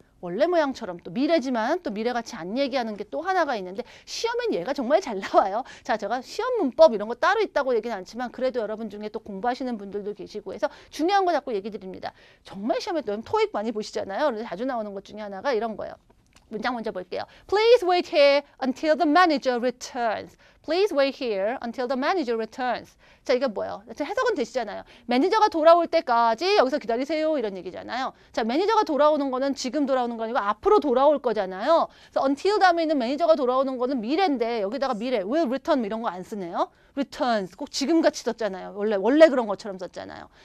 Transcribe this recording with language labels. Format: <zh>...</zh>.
<ko>원래 모양처럼 또 미래지만 또 미래같이 안 얘기하는 게 또 하나가 있는데 시험엔 얘가 정말 잘 나와요. 자, 제가 시험 문법 이런 거 따로 있다고 얘기는 않지만 그래도 여러분 중에 또 공부하시는 분들도 계시고 해서 중요한 거 자꾸 얘기 드립니다. 정말 시험에 또 토익 많이 보시잖아요. 그래서 자주 나오는 것 중에 하나가 이런 거예요. 문장 먼저 볼게요.</ko> <en>Please wait here until the manager returns. Please wait here until the manager returns.</en> <ko>자, 이게 뭐예요? 해석은 되시잖아요. 매니저가 돌아올 때까지 여기서 기다리세요. 이런 얘기잖아요. 자, 매니저가 돌아오는 거는 지금 돌아오는 거 아니고 앞으로 돌아올 거잖아요. 그래서 until 다음에 있는 매니저가 돌아오는 거는 미래인데 여기다가 미래,</ko> <en>will return</en> <ko>이런 거 안 쓰네요. returns 꼭 지금같이 썼잖아요. 원래 그런 것처럼 썼잖아요.</ko>